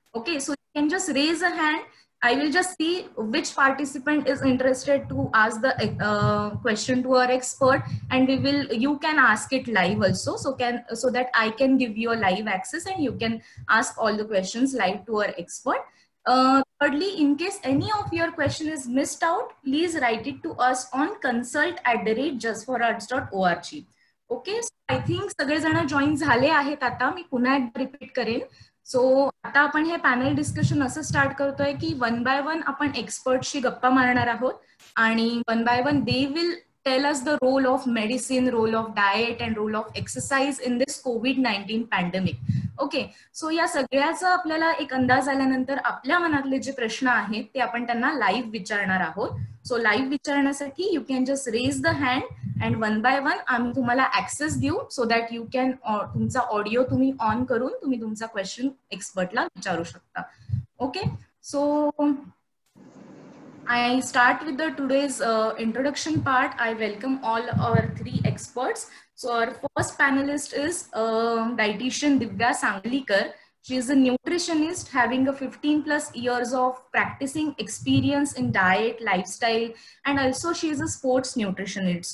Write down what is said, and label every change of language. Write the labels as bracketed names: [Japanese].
[English] Okay, so you can just raise a hand. I will just see which participant is interested to ask the question to our expert, and you can ask it live also, so that I can give you a live access and you can ask all the questions live to our expert. Thirdly, in case any of your question is missed out, please write it to us on consult@justforarts.org. [Marathi] Okay, I think सगळेजण join झाले आहेत. आता मी पुन्हा एकदा repeat करेन. So आता आपण हे पॅनल डिस्कशन असं स्टार्ट करतोय की [English] One by one आपण एक्सपर्टशी गप्पा मारणार आहोत, आणि one by one they will tell us the role of medicine, role of diet, and role of exercise in this COVID-19 pandemic. [Marathi] Okay, so या सगळ्याचा आपल्याला एक अंदाज आल्यानंतर आपल्या मनातले जे प्रश्न आहेत ते आपण त्यांना लाईव्ह विचारणार आहोत. सो लाईव्ह विचारण्यासाठी [English] you can just raise the hand, and one by one [Marathi] आम्ही तुम्हाला ऍक्सेस देऊ, [English] so that you can [Marathi] तुमचा ऑडिओ तुम्ही ऑन करून तुम्ही तुमचा क्वेश्चन एक्सपर्टला विचारू शकता. [English] Okay, so I start with the today's introduction part. I welcome all our three experts. So our first panelist is dietitian Divya Sangalikar. She is a nutritionist having a 15 plus years of practicing experience in diet, lifestyle, and also she is a sports nutritionist.